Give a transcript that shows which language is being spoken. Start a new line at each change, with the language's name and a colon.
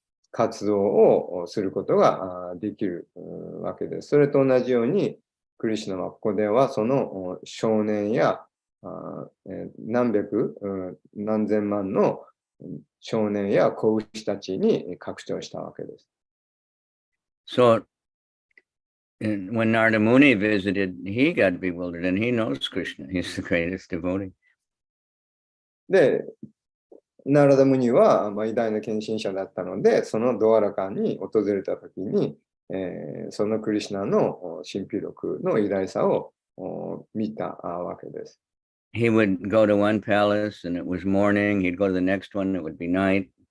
Japanese: 活動をすることができるわけです。それと同じようにクリシュナはここではその少年や何百何千万の少年や子牛たちに拡張したわけです。
English: So when Narada Muni visited, he got bewildered, and he knows Krishna. He's the greatest devotee.
Japanese: で、ナラダムニは偉大な献身者だったので、そのドアラカンに訪れたときに、そのクリシュナの神秘力の偉大さを見たわけです。
English: He would go to one palace and it was morning. He'd go to the next one, it would be night.